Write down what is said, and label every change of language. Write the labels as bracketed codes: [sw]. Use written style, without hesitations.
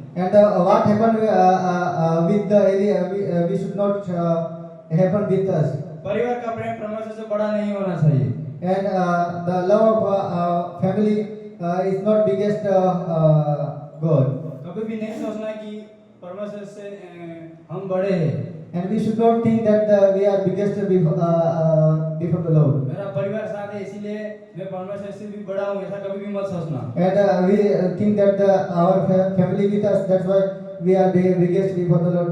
[en] And what happened with the Eli, we should not happen with us. [hi] परिवार का प्रेम परमेश्वर से बड़ा नहीं होना चाहिए। [en] And the love of family is not biggest God. [hi] कभी भी नहीं सोचना कि परमेश्वर से हम बड़े हैं। [en] And we should not think that we are biggest before the Lord. [hi] मेरा परिवार साथ है इसीलिए मैं परमेश्वर से भी बड़ा हूँ, ऐसा कभी भी मत सोचना। [en] And we think that our family with us, that's why we are the biggest before the Lord.